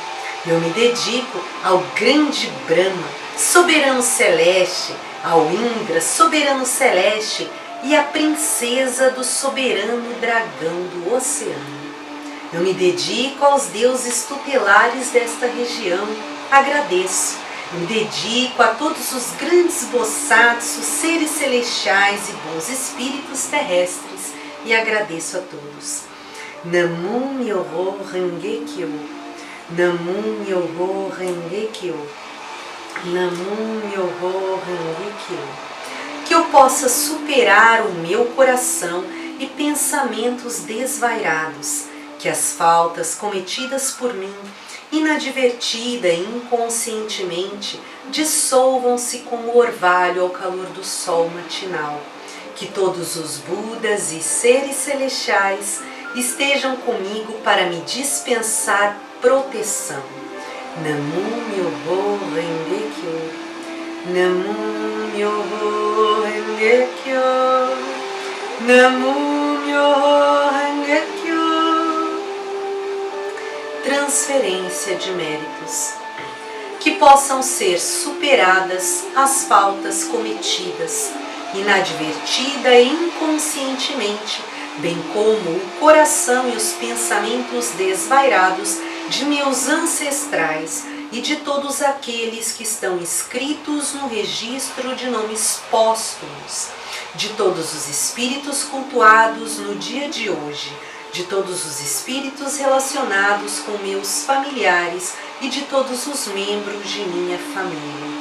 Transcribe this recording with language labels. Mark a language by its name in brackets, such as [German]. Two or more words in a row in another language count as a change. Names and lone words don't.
[Portuguese] Eu me dedico ao grande Brahma, soberano celeste, ao Indra, soberano celeste, e à princesa do soberano dragão do oceano. Eu me dedico aos deuses tutelares desta região, agradeço. Eu me dedico a todos os grandes Bosatsus, seres celestiais e bons espíritos terrestres, e agradeço a todos. [Japanese] 南無妙法蓮華経。南無妙法蓮華経. 南無妙法蓮華経. [Portuguese] Que eu possa superar o meu coração e pensamentos desvairados, que as faltas cometidas por mim, inadvertida e inconscientemente, dissolvam-se com o orvalho ao calor do sol matinal. Que todos os Budas e seres celestiais estejam comigo para me dispensar proteção. [Japanese] 南無妙法蓮華経. 南無妙法蓮華経. 南無妙法蓮華経. [Portuguese] transferência de méritos, que possam ser superadas as faltas cometidas, inadvertida e inconscientemente, bem como o coração e os pensamentos desvairados de meus ancestrais e de todos aqueles que estão inscritos no registro de nomes póstumos, de todos os espíritos cultuados no dia de hoje, de todos os espíritos relacionados com meus familiares e de todos os membros de minha família.